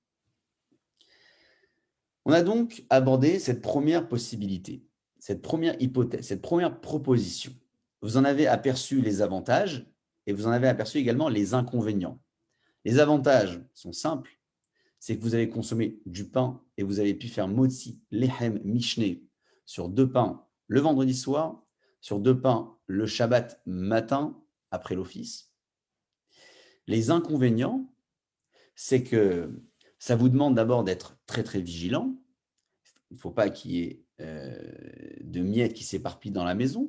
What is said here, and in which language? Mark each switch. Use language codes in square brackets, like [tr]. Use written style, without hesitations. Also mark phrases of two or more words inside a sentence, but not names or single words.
[fr] On a donc abordé cette première possibilité, cette première hypothèse, cette première proposition. Vous en avez aperçu les avantages et vous en avez aperçu également les inconvénients. Les avantages sont simples, c'est que vous avez consommé du pain et vous avez pu faire [he] מוציא לחם משנה [fr] sur 2 pains le vendredi soir, sur 2 pains le Shabbat matin après l'office. Les inconvénients, c'est que ça vous demande d'abord d'être très très vigilant. Il ne faut pas qu'il y ait de miettes qui s'éparpillent dans la maison.